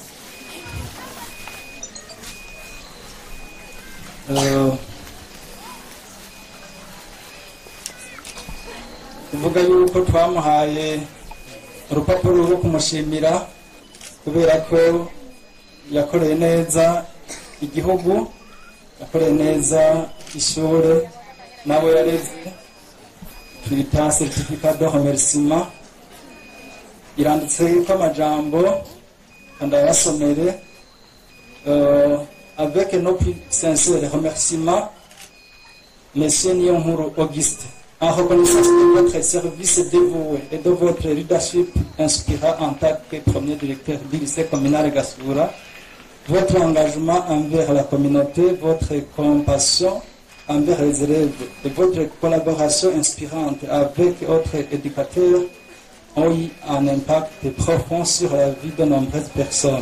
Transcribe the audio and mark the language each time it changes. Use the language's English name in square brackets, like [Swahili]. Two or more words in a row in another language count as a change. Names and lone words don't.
[Rundi] Kuvuga yuko twamuhaye urupapuro rwo kumushimira kubera ko yakoreye neza igihugu, yakoreye neza ishure, nabo yareze. Twita [French] certificat de remerciement, [Rundi] iranditse ko amajambo ndayasomere. [French] Avec nos plus sincères remerciements, Monsieur Niyonkuru Auguste, en reconnaissance de votre service dévoué et de votre leadership inspirant en tant que premier directeur du lycée communal Gasura, votre engagement envers la communauté, votre compassion envers les élèves et votre collaboration inspirante avec autres éducateurs ont eu un impact profond sur la vie de nombreuses personnes.